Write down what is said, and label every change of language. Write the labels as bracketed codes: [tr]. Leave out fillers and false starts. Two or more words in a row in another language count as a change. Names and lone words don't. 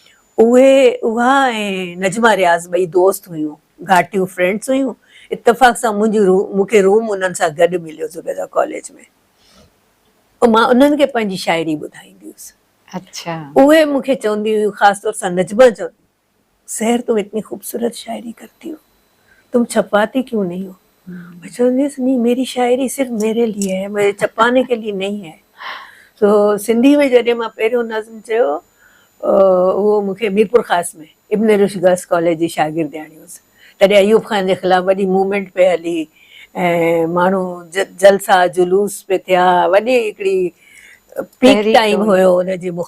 [sd] उहा ऐं नजमा रियाज़ ॿई दोस्त हुयूं घाटियूं फ्रेंड्स हुयूं इत्तेफ़ाक़ सां मूंखे रूम उन्हनि सां गॾु मिलियो ज़ुबैदा कॉलेज में मां उन्हनि खे पंहिंजी शाइरी ॿुधाईंदी हुअसि उहे मूंखे चवंदी हुयूं ख़ासि तौर सां नजमा चवंदी [ur] سحر تم اتنی خوبصورت شاعری کرتی ہو تم چھپاتی کیوں نہیں ہو [sd] मैं चवंदी हुअसि [ur] نہیں میری شاعری صرف میرے لیے ہے مجھے چھپانے کے لیے نہیں ہے [sd] तो सिंधी में जॾहिं मां पहिरियों नज़्म चयो उहो मूंखे मीरपुर ख़ास में इब्न रुश्द गर्ल्स कॉलेज जी शागिर्दियाणी हुअसि तॾहिं अयूब खान जे ख़िलाफ़ु वॾी मूवमेंट पे हली ऐं माण्हू जलसा जुलूस पे थिया वॾी हिकिड़ी पीक टाइम हुयो हुनजी